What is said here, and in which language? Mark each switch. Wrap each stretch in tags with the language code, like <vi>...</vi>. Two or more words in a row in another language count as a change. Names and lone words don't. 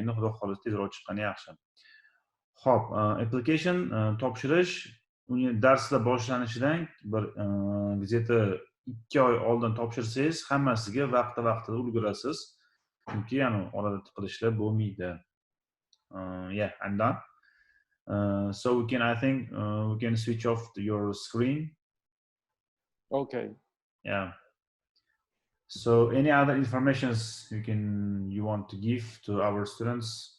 <uz>Endi xudo xohlasa tezroq chiqqani yaxshi. Xo'p, application topshirish darslar boshlanishidan bir где-то 2 oy oldin topshirsangiz, hammasiga vaqtida ulgurasiz. Chunki yani orada tiqilishlar bo'lmaydi.</uz> <en>Yeah, I'm done. So we can switch off your screen. Okay. Yeah. So any other informations you want to give to our students?</en>